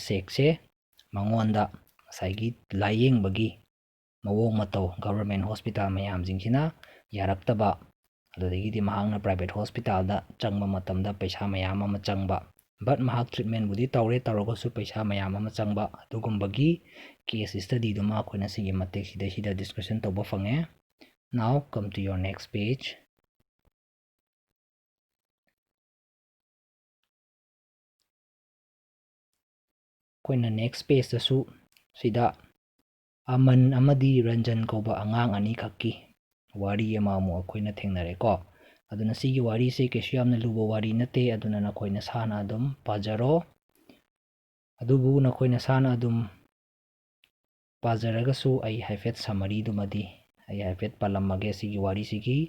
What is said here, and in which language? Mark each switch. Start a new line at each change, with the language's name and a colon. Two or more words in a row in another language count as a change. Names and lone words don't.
Manipuri: Sheikh se mangonda saigi layeng bagi mawong matau government hospital mayam jingchina yaraktaba adudagidi mahakna
English: private hospital
Manipuri: da changba matamda paisa mayam ama changba but mahak treatment budi tawre tawragasu paisa mayam ama changba adugumbagi
English: case study
Manipuri: duma akoina sigi matek sida discussion tawba fange.
English: Now come to your next page.
Manipuri: Koina
English: next page
Manipuri: dasu sida Aman amadi Ranjan kauba angang ani khakki wari ama mu akoina thengnare ko. Aduna sigi wari se kesu yamna luba wari nate aduna nakoina sana adum pajaro adubu nakoina sana adum pajaragasu ai haifet summary dumadi ai haifet palamage sigi wari sigi.